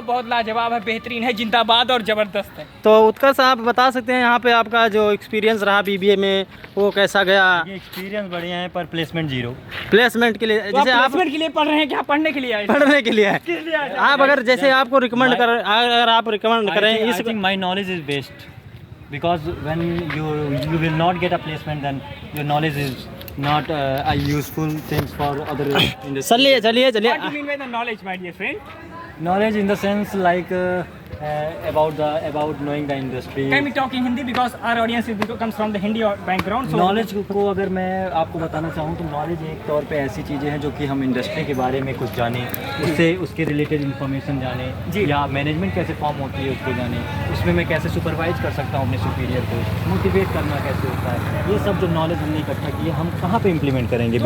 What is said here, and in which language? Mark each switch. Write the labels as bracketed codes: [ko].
[hi] बहुत लाजवाब है, बेहतरीन है, जिंदाबाद और जबरदस्त है। तो उत्कर्ष आप बता सकते हैं यहाँ पे आपका जो एक्सपीरियंस रहा बीबीए में, वो कैसा गया? ये एक्सपीरियंस बढ़िया है पर प्लेसमेंट जीरो। प्लेसमेंट के लिए तो जैसे आप प्लेसमेंट के लिए पढ़ रहे हैं क्या, पढ़ने के लिए आए? पढ़ने के लिए किस लिए आए? आप अगर जैसे आपको रिकमेंड कर, अगर आप रिकमेंड करें [en] I [hi] इस [en] think my knowledge is best because when you will not get a placement, then your knowledge is not a useful things for other industries. [hi] चलिए चलिए चलिए। [en] What do you mean by the knowledge, my dear friend? Knowledge in the sense like about knowing the industry. Can we talk in Hindi because our audience comes from the Hindi background? So [hi] knowledge को अगर मैं आपको बताना चाहूँ तो knowledge एक तौर पे ऐसी चीज़ें हैं जो कि हम इंडस्ट्री के बारे में कुछ जानें, उससे उसके रिलेटेड इन्फॉर्मेशन जानें, या मैनेजमेंट कैसे फॉर्म होती है उसको जानें, उसमें मैं कैसे सुपरवाइज कर सकता हूँ अपने सुपीरियर को, मोटिवेट करना कैसे होता है, ये सब जो नॉलेज हमने इकट्ठा की है हम कहाँ पे इम्प्लीमेंट करेंगे?